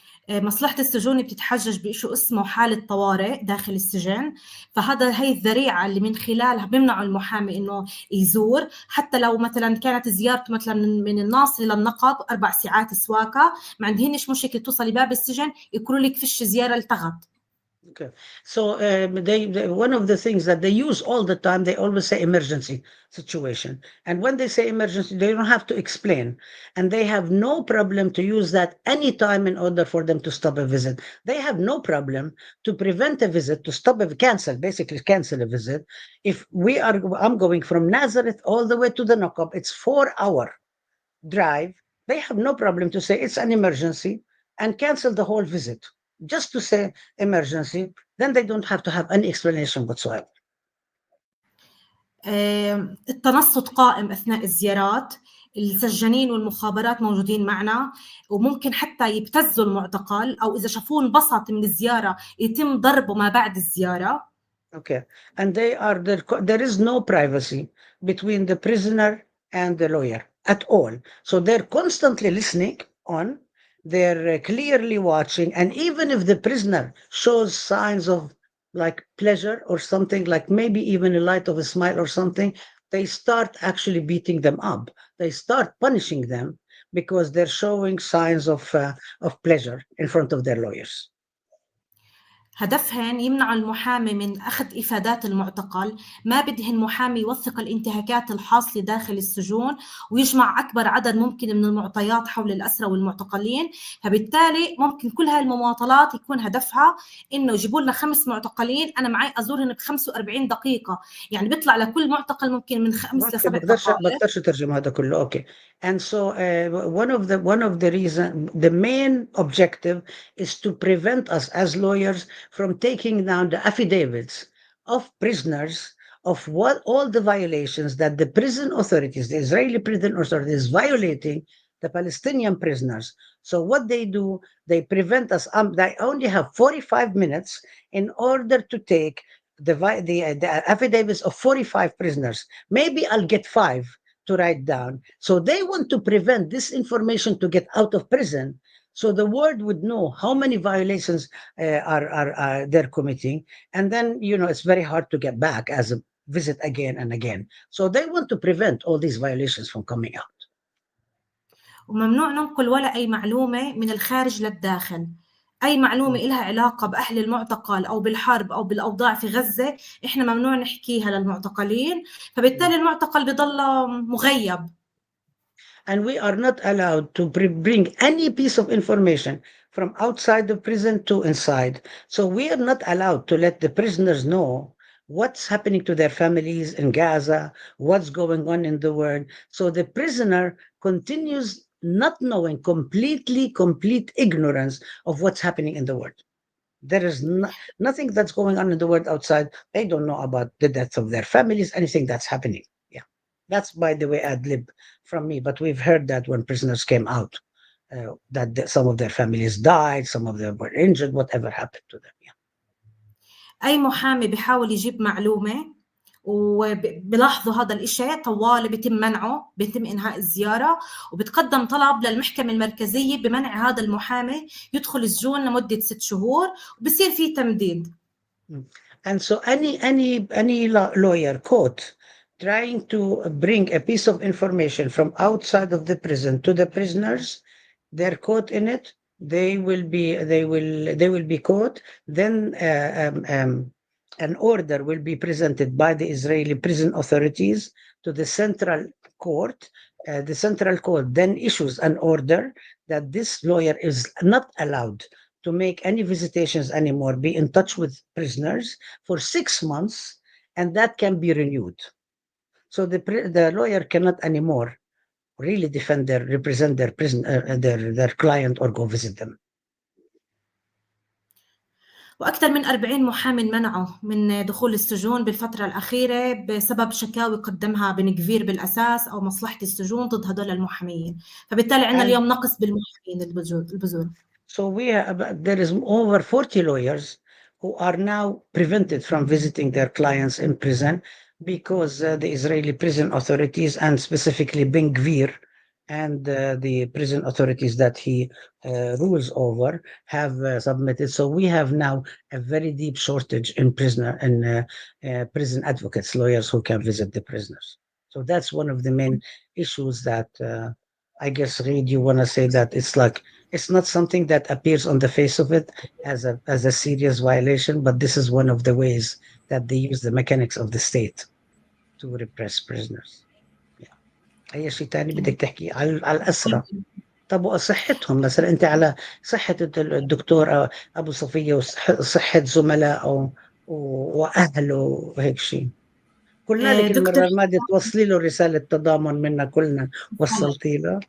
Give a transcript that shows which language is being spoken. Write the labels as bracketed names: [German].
[Arabic] مصلحة السجون بتتحجج بشيء اسمه حالة طوارئ داخل السجن، هي الذريعة اللي من خلالها بيمنعوا المحامي إنه يزور. حتى لو مثلا كانت زيارته مثلا من الناصري للنقب 4 ساعات سواقة، ما عندهنش مشكلة توصلي باب السجن يقولوا لك فيش زيارة التغت. [English] Okay. So one of the things that they use all the time, they always say emergency situation. And when they say emergency, they don't have to explain. And they have no problem to use that any time in order for them to stop a visit. They have no problem to prevent a visit, to stop basically cancel a visit. If I'm going from Nazareth all the way to the Nakab, it's 4-hour drive. They have no problem to say it's an emergency and cancel the whole visit. Just to say emergency, then they don't have to have any explanation whatsoever. [Arabic] التنصت قائم أثناء الزيارات. السجانين والمخابرات موجودين معنا، وممكن حتى يبتزوا المعتقل، أو إذا شافوه انبسط من الزيارة يتم ضربه ما بعد الزيارة. [English] Okay. And there is no privacy between the prisoner and the lawyer at all. So they're constantly listening on, they're clearly watching, and even if the prisoner shows signs of like pleasure or something, like maybe even a light of a smile or something, they start actually beating them up. They start punishing them because they're showing signs of pleasure in front of their lawyers. [Arabic] هدفهن يمنعوا المحامي من أخذ إفادات المعتقل. ما بدهن محامي يوثق الانتهاكات الحاصلة داخل السجون ويجمع أكبر عدد ممكن من المعطيات حول الأسرى والمعتقلين. فبالتالي ممكن كل هاي المماطلات يكون هدفها إنه يجيبوا لنا 5 معتقلين، أنا معي أزورهن ب45 دقيقة، يعني بيطلع لكل معتقل ممكن من 5 ل 7 دقائق. بقدرش ترجم هذا كله. Okay. [English] And so one of the reason, the main objective is to prevent us as lawyers from taking down the affidavits of prisoners of what all the violations that the prison authorities, the Israeli prison authorities, violating the Palestinian prisoners. So what they do, they prevent us. They only have 45 minutes in order to take the affidavits of 45 prisoners. Maybe I'll get 5 to write down. So they want to prevent this information to get out of prison, so the world would know how many violations are they're committing, and then it's very hard to get back as a visit again and again. So they want to prevent all these violations from coming out. [Arabic] وممنوع ننقل ولا أي معلومة من الخارج للداخل. أي معلومة إلها علاقة بأهل المعتقل أو بالحرب أو بالأوضاع في غزة إحنا ممنوع نحكيها للمعتقلين، فبالتالي المعتقل بيضل مغيب. [English] And we are not allowed to bring any piece of information from outside the prison to inside. So we are not allowed to let the prisoners know what's happening to their families in Gaza, what's going on in the world. So the prisoner continues not knowing, complete ignorance of what's happening in the world. There is nothing that's going on in the world outside. They don't know about the deaths of their families, anything that's happening. Yeah. That's, by the way, ad lib from me, but we've heard that when prisoners came out that some of their families died, some of them were injured, whatever happened to them. Yeah. [Arabic] اي محامي بيحاول يجيب معلومه وبلاحظوا هذا الإشي طوال بيتم منعه، بيتم إنهاء الزيارة، وبتقدم طلب للمحكمة المركزية بمنع هذا المحامي يدخل السجون لمدة 6 شهور، وبصير في تمديد. [English] And so any lawyer caught trying to bring a piece of information from outside of the prison to the prisoners, they're caught in it. They will be caught. Then an order will be presented by the Israeli prison authorities to the central court. The central court then issues an order that this lawyer is not allowed to make any visitations anymore, be in touch with prisoners for 6 months, and that can be renewed. So the lawyer cannot anymore really represent their their client or go visit them. [Arabic] وأكثر من 40 محامي منعوا من دخول السجون بالفترة الأخيرة بسبب شكاوي قدمها بن كفير بالأساس أو مصلحة السجون ضد هدول المحامين، فبالتالي عندنا اليوم نقص بالمحامين البذور. [English] So there is over 40 lawyers who are now prevented from visiting their clients in prison because the Israeli prison authorities, and specifically Ben Gvir and the prison authorities that he rules over, have submitted. So we have now a very deep shortage in prison advocates, lawyers who can visit the prisoners. So that's one of the main issues that I guess, Reid, you want to say that it's not something that appears on the face of it as a serious violation, but this is one of the ways that they use the mechanics of the state to repress prisoners. [Arabic] أي شيء تاني بدك تحكي على الأسرى؟ طب وصحتهم مثلا، أنت على صحة الدكتور أبو صفية وصحة زملائه وأهله وهيك شيء. قلنا لك المرة الماضية توصلي له رسالة تضامن منا كلنا، وصلتي له؟